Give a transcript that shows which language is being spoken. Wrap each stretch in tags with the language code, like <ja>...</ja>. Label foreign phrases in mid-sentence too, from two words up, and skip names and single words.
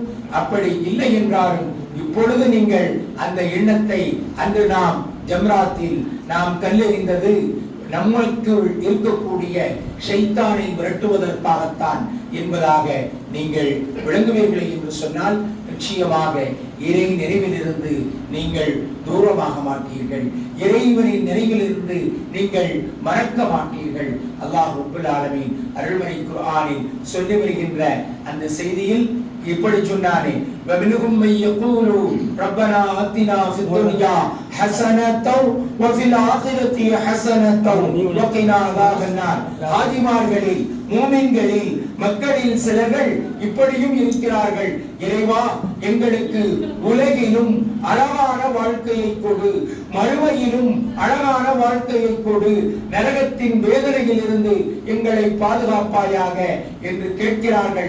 <ta>அப்படி இல்லை என்றாலும் இப்பொழுது நீங்கள் அந்த எண்ணத்தை, அன்று நாம் ஜம்ராத்தில் நாம் கல்லெறிந்தது நம்மளுக்குள் இருக்கக்கூடிய ஷைத்தானை விரட்டுவதற்காகத்தான் என்பதாக நீங்கள் விளங்குவீர்களே என்று சொன்னால் நிச்சயமாக இறை நிறைவிலிருந்து நீங்கள் தூரமாக மாட்டீர்கள். இறைவனின் நிறைவிலிருந்து நீங்கள் மறக்க மாட்டீர்கள்.</ta> <ar>الله رب العالمين</ar> <ta>அருள்மறை குர்ஆனில் சொல்லி வருகின்ற அந்த செய்தியில் இப்படி சொன்னானே,</ta> <ar>وَمِنْهُمْ مَنْ يَقُولُ رَبَّنَا آتِنَا فِي الدُّنْيَا حَسَنَةً وَفِي الْآخِرَةِ حَسَنَةً وَقِنَا عَذَابَ النَّارِ.</ar> <ta>ஆதிமார்களில், மூமின்களில், மக்களில் சிலர்கள் இப்படியும் இருக்கிறார்கள். இறைவா, எங்களுக்கு உலகிலும் அழகான வாழ்க்கையை கொடு, மறுமையிலும் அழகான வாழ்க்கையை கொடு, நரகத்தின் வேதனையில் இருந்து எங்களை பாதுகாப்பாயாக என்று கேட்கிறார்கள்.</ta>